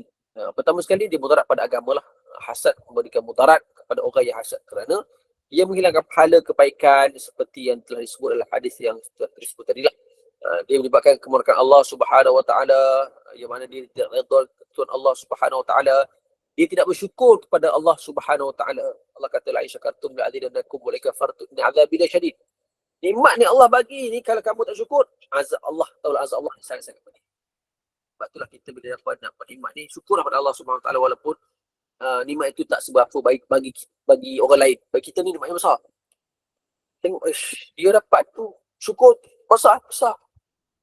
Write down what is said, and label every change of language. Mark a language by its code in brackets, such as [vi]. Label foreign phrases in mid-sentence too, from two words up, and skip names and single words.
[ms] Pertama sekali, dia mudarat pada agama lah. Hasad memberikan mudarat kepada orang yang hasad kerana ia menghilangkan pahala kebaikan seperti yang telah disebut dalam hadis yang telah disebut tadi lah. Dia menyebabkan kemurkaan Allah [ar] سبحانه وتعالى, [ms] yang mana dia tidak redha ketentuan Allah Subhanahu wa taala. Dia tidak bersyukur kepada Allah [ar] سبحانه وتعالى. Allah kata لئن شكرتم لأزيدنكم ولئن كفرتم إن عذابي لشديد. [ms] Nikmat ni Allah bagi ni, kalau kamu tak syukur, azab Allah, taulah azab Allah sangat-sangat pedih. Sebab itulah kita bila dapat nikmat ni, syukurlah kepada Allah [ar] سبحانه وتعالى [ms] walaupun nikmat itu tak seberapa baik bagi orang lain. Bagi kita ni nikmat yang besar. Tengok dia dapat tu, syukur besar.